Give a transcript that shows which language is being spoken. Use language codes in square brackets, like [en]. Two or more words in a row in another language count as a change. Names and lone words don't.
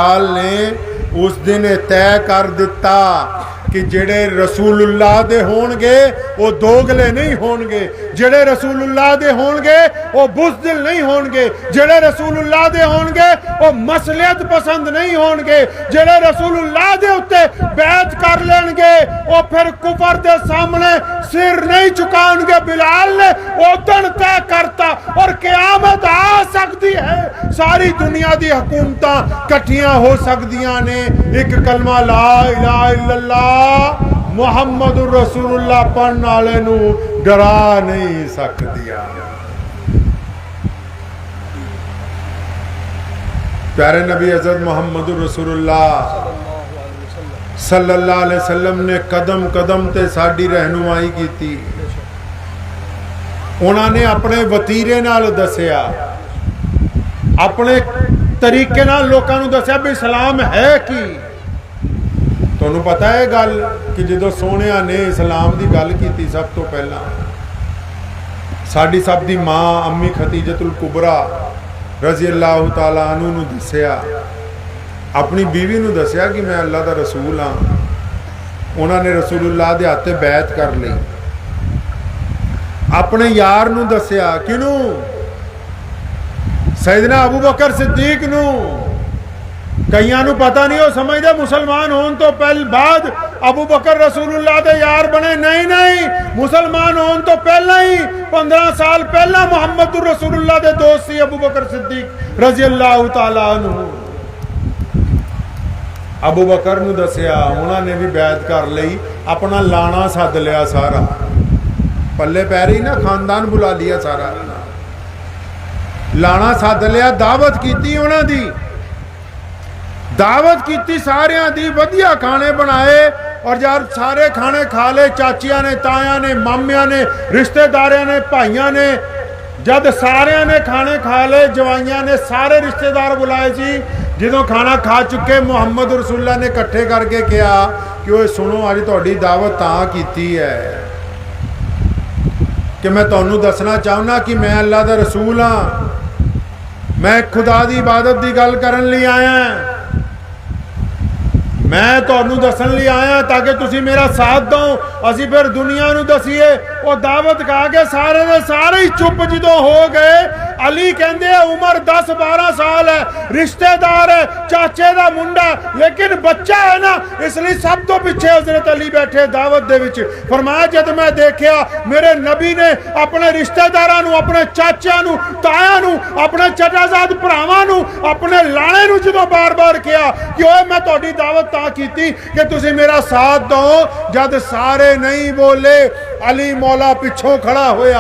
[pa] بلال نے اس دن طے کر دتا کہ جیہڑے رسول اللہ دے ہونگے وہ دوغلے نہیں ہونگے، جیہڑے رسول اللہ دے ہونگے وہ بزدل نہیں ہونگے، جیہڑے رسول اللہ دے ہونگے وہ مصلحت پسند نہیں ہونگے، جیہڑے رسول اللہ دے اتے بیعت کر لینگے وہ فیر کفر دے سامنے سر نہیں جھکائیں گے. بلال نے اودن طے کرتا اور قیامت آ سکتی ہے، ساری دنیا دی حکومتاں اکٹھیاں ہو سکدیاں نے، اک کلمہ [ar] لا إله إلا الله محمد رسول الله [pa] پڑھن والے نوں ڈرا نہیں سکدیاں. پیارے نبی حضرت محمد رسول اللہ [ar] صلی اللہ علیہ وسلم [pa] نے قدم قدم تے ساڈی رہنمائی کی. انہوں نے اپنے وطیرے نال دسیا، اپنے طریقے نال لوکاں نوں دسیا بھی اسلام ہے کی. تہانوں پتہ ہے گل کہ جو سوہنیا نے اسلام کی گل کی سب توں پہلا ساڈی سب دی ماں امی خدیجۃ الکبریٰ [ar] رضی اللہ تعالیٰ عنہ [pa] نوں دسیا، اپنی بیوی نوں دسیا کہ میں اللہ دا رسول ہاں. انہوں نے رسول اللہ دے ہاتھے بیعت کر لی. اپنے یار نوں دسیا، کنوں? سیدنا ابو بکر صدیق نوں. کئیاں نوں پتہ نہیں، وہ سمجھدے مسلمان ہونے توں پہلے بعد ابو بکر رسول اللہ دے یار بنے. نہیں نہیں، مسلمان ہونے توں پہلا ہی 15 سال پہلا محمد رسول اللہ دے دوست سی ابو بکر صدیق [ar] رضی اللہ تعالیٰ عنہ. [pa] ابو بکر نوں دسیا، انہوں نے بھی بیعت کر لی، اپنا لانا سد لیا سارا، پلے پے رہی نا، خاندان بلا لیا سارا، لانا سد لیا، دعوت کی انہوں دی، دعوت کی ساریاں دی، ودھیا کھانے بنائے اور یار سارے کھانے کھا لے. چاچیا نے، تایا نے، مامیا نے، رشتہ داریا نے, بھائیوں نے، جب ساریا نے کھانے کھا لے، جوائیا نے سارے رشتہ دار بلائے سی. [ur] جو کھانا کھا چکے محمد رسول اللہ نے اکٹھے کر کے کہا کہ وہ سنو, [pa] اج تہاڈی دعوت تاں کیتی ہے کہ میں تہانوں دسنا چاہنا کہ میں اللہ دا رسول ہاں، میں خدا دی عبادت کی گل کرن لئی آیا، میں تہانوں دسن لئی آیا تاکہ تسی میرا ساتھ دو، اسی فیر دنیا نوں دسیے. وہ دعوت کھا کے سارے دے سارے ہی چپ جو ہو گئے. [ur] علی کہتے عمر 10-12 سال ہے، رشتہ دار ہے، چاچے کا منڈا، لیکن بچہ ہے نا، اس لیے [pa] سب توں پچھے حضرت علی بیٹھے دعوت دے وچ. فرمایا جب میں دیکھا میرے نبی نے اپنے رشتہ داراں نوں، اپنے چاچا نوں، تایا نوں، اپنے چچازاد بھراواں نوں، اپنے لانے نوں جو بار بار کہا کہ اوئے میں تہاڈی دعوت تاں کیتی کہ تسی میرا ساتھ دو، جد سارے نہیں بولے علی مولا پچھوں کھڑا ہویا.